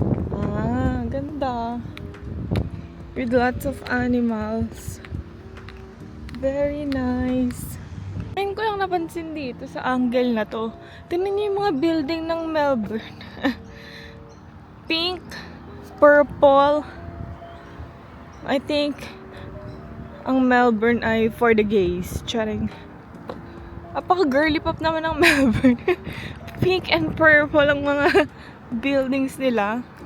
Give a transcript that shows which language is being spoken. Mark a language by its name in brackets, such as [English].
[Filipino] Ah, ganda. [English] With lots of animals. Very nice. [Filipino] Ngayon ko lang napansin dito sa angle na to. Tingnan niyo yung mga building ng Melbourne. [English] Pink, purple. I think ang Melbourne ay for the gays. [Filipino] Charing. Apaka-girly pop naman ng Melbourne. [English] Pink and purple ang mga buildings nila.